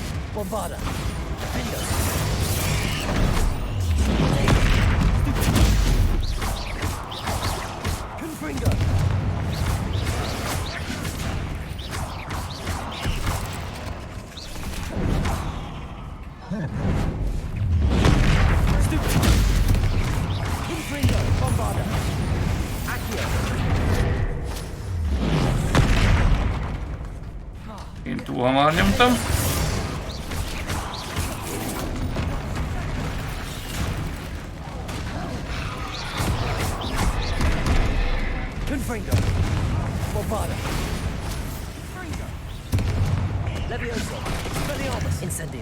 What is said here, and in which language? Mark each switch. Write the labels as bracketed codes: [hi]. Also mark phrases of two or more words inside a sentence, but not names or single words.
[hu] Bombarda. Defender. Confringo. Confringo. Bombarda. Accio. Én túl hamar nyomtam. Confringo. Bombarda. Confringo. Levioso. Expelliarmus. Incendio.